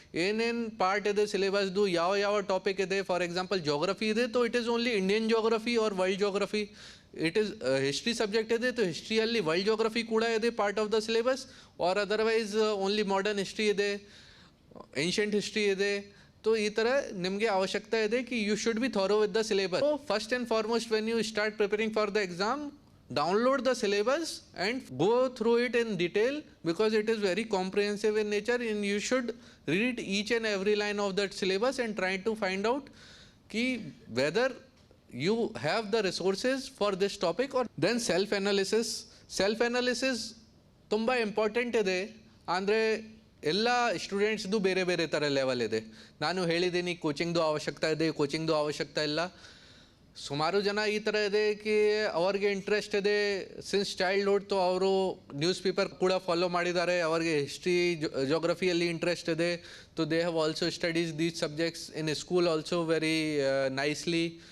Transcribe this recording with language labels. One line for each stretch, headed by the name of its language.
Kannada: ಏನೇನು ಪಾರ್ಟ್ ಇದೆ ಸಿಲೆಬಸ್ದು, ಯಾವ ಟಾಪಿಕ್ ಇದೆ. ಫಾರ್ ಎಕ್ಸಾಂಪಲ್ ಜೋಗ್ರಫಿ ಇದೆ, तो
English: it is only Indian geography
Kannada: और world geography.
English: it is history subject
Kannada: ಇದೆ, तो ಹಿಸ್ಟ್ರಿಯಲ್ಲಿ ವರ್ಲ್ಡ್ ಜೋಗ್ರಫಿ ಕೂಡ ಇದೆ
English: Part of the syllabus.
Kannada: और ಅದರ್ವೈಸ್ ಓನ್ಲಿ ಮಾಡರ್ನ್ ಹಿಸ್ಟ್ರಿ ಇದೆ, ಏನ್ಷಿಯಂಟ್ ಹಿಸ್ಟ್ರಿ ಇದೆ.
English: तो
Kannada: ಈ ಥರ ನಿಮಗೆ ಅವಶ್ಯಕತೆ ಇದೆ
English: कि you should be thorough with the syllabus. So first and foremost when you start preparing for the exam, download the syllabus and go through it in detail, because it is very comprehensive in nature and you should read each and every line of that syllabus and try to find out ki whether you have the resources for this topic. Or then self analysis
Kannada: ತುಂಬ important ಇದೆ. ಅಂದರೆ ಎಲ್ಲ ಸ್ಟೂಡೆಂಟ್ಸ್ದು ಬೇರೆ ಬೇರೆ ಥರ level ಇದೆ. ನಾನು ಹೇಳಿದ್ದೀನಿ ಕೋಚಿಂಗ್ದು ಅವಶ್ಯಕತೆ ಇದೆ, ಕೋಚಿಂಗ್ದು ಅವಶ್ಯಕತೆ ಇಲ್ಲ. ಸುಮಾರು ಜನ ಈ ಥರ ಇದೆ ಕಿ ಅವ್ರಿಗೆ ಇಂಟ್ರೆಸ್ಟ್ ಇದೆ ಸಿನ್ಸ್ ಚೈಲ್ಡ್ಹುಡ್, तो ಅವರು ನ್ಯೂಸ್ ಪೇಪರ್ ಕೂಡ ಫಾಲೋ ಮಾಡಿದ್ದಾರೆ, ಅವ್ರಿಗೆ ಹಿಸ್ಟ್ರಿ ಜೋಗ್ರಫಿಯಲ್ಲಿ ಇಂಟ್ರೆಸ್ಟ್ ಇದೆ, तो
English: they have also studied these subjects in school also very nicely.